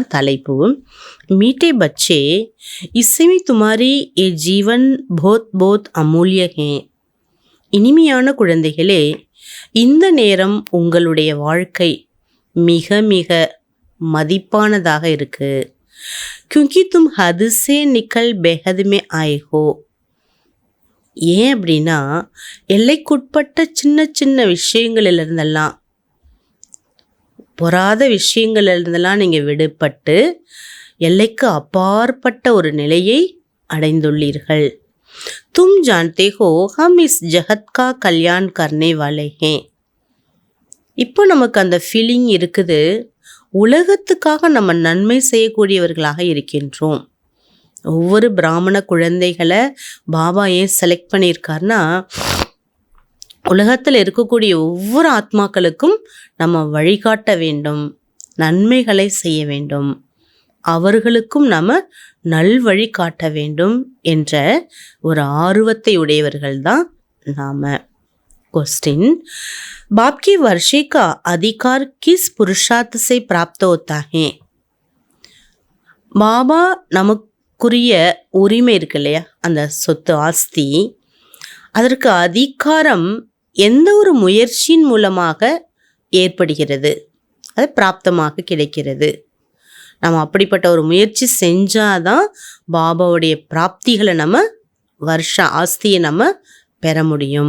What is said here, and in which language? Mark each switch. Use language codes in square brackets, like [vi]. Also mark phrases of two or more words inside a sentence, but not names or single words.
[hi] தலைப்பு, मीठे बच्चे इस समय तुम्हारी ये जीवन बहुत बहुत अमूल्य है. [ta] இனிமையான குழந்தைகளே, இந்த நேரம் உங்களுடைய வாழ்க்கை மிக மிக மதிப்பானதாக இருக்கு. [hi] क्योंकि तुम हद से निकल बेहद में आए हो. [ta] ஏன் அப்படின்னா, எல்லைக்குட்பட்ட சின்ன சின்ன விஷயங்களிலிருந்தெல்லாம், பொறாத விஷயங்களிலிருந்தெல்லாம் நீங்கள் விடுபட்டு எல்லைக்கு அப்பாற்பட்ட ஒரு நிலையை அடைந்துள்ளீர்கள். [hi] तुम जानते हो हम इस जगत का कल्याण करने वाले हैं. [ta] இப்போ நமக்கு அந்த ஃபீலிங் இருக்குது, உலகத்துக்காக நம்ம நன்மை செய்யக்கூடியவர்களாக இருக்கின்றோம். ஒவ்வொரு பிராமண குழந்தைகளை பாபா ஏன் செலக்ட் பண்ணியிருக்காருன்னா, உலகத்தில் இருக்கக்கூடிய ஒவ்வொரு ஆத்மாக்களுக்கும் நம்ம வழிகாட்ட வேண்டும், நன்மைகளை செய்ய வேண்டும், அவர்களுக்கும் நம்ம நல்வழி காட்ட வேண்டும் என்ற ஒரு ஆர்வத்தை உடையவர்கள் தான் நாம். [hi] क्वेश्चन, बाप के वर्षे का अधिकार किस पुरुषार्थ से प्राप्त होता है? [ta] பாபா நமக்குரிய உரிமை இருக்கு இல்லையா, அந்த சொத்து ஆஸ்தி, அதற்கு அதிகாரம் எந்த ஒரு முயற்சியின் மூலமாக ஏற்படுகிறது, அது பிராப்தமாக கிடைக்கிறது. நம்ம அப்படிப்பட்ட ஒரு முயற்சி செஞ்சாதான் பாபாவுடைய பிராப்திகளை நம்ம ஆஸ்தியை நம்ம பெற முடியும்.